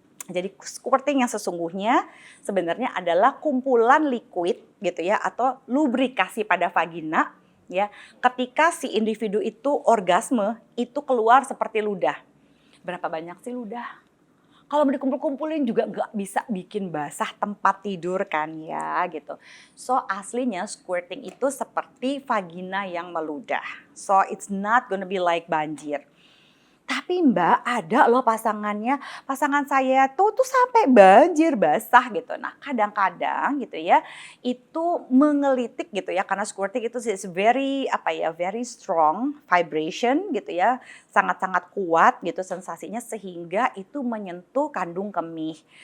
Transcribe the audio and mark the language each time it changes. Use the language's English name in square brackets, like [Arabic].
[Indonesian] Jadi squirting yang sesungguhnya sebenarnya adalah kumpulan liquid gitu ya, atau lubrikasi pada vagina ya, ketika si individu itu orgasme, itu keluar seperti ludah. Berapa banyak sih ludah? Kalau mau dikumpul-kumpulin juga nggak bisa bikin basah tempat tidur kan ya gitu. So aslinya squirting itu seperti vagina yang meludah. [English] So it's not gonna be like banjir. [Indonesian] Tapi Mbak, ada loh pasangan saya tuh sampai banjir basah gitu. Nah kadang-kadang gitu ya, itu mengelitik gitu ya, karena squirting itu [English] is very very strong vibration [Indonesian] gitu ya, sangat-sangat kuat gitu sensasinya sehingga itu menyentuh kandung kemih.